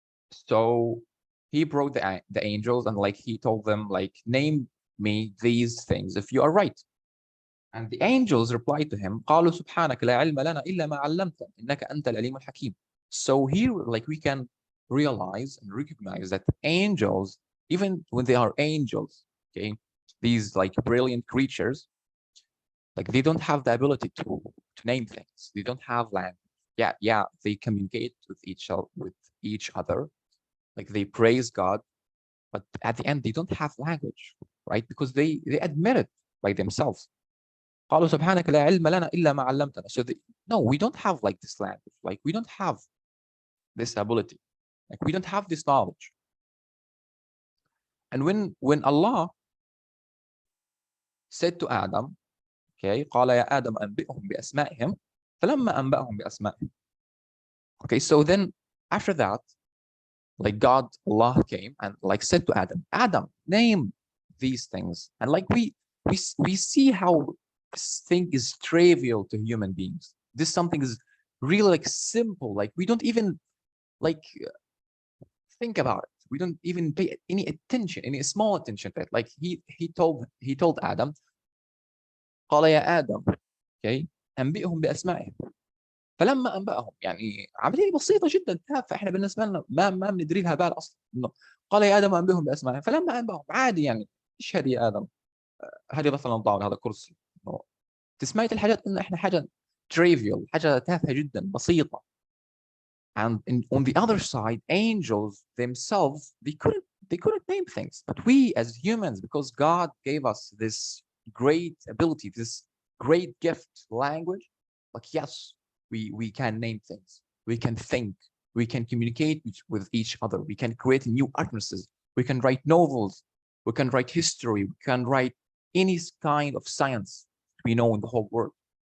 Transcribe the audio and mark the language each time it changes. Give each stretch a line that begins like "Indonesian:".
English: So he brought the angels and like he told them like name me these things if you are right. And the angels replied to him
Arabic: قالوا سبحانك لا علم لنا إلا ما علمتنا إنك أنت العليم الحكيم.
English: So here like we can realize and recognize that angels, even when they are angels, okay, these like brilliant creatures, like they don't have the ability to name things. They don't have language. Yeah, they communicate with each other, like they praise God, but at the end they don't have language, right? Because they admit it by themselves.
Arabic: قالوا سبحانك لا علم لنا إلا ما علمتنا.
English: So no, we don't have like this language. Like we don't have this ability. Like we don't have this knowledge. And when Allah said to Adam, okay,
Arabic: قال يا آدم أنبئهم بأسمائهم فلما أنبأهم بأسمائهم.
English: Okay, so then after that, like Allah came and like said to Adam, name these things. And like we see how this thing is trivial to human beings. This something is really like simple. Like we don't even like think about it. We don't even pay any attention, any small attention to it. Like he told Adam,
Arabic: قال يا آدم okay أنبئهم بأسمائهم. فلما أنبأهم يعني عملية بسيطة جدا تافهة احنا بالنسبة لنا ما بندري لها بال اصلا انه قال يا ادم انبئهم باسمائهم فلما انبأهم عادي يعني ايش هذه يا ادم هذه مثلا طاولة هذا كرسي إنه تسمية الحاجات ان احنا حاجة trivial حاجة تافهة جدا بسيطة.
English: And on the other side angels themselves they couldn't name things but we as humans because God gave us this great ability this great gift language like yes we can name things we can think we can communicate with each other we can create new utterances we can write novels we can write history we can write any kind of science we know in the whole world.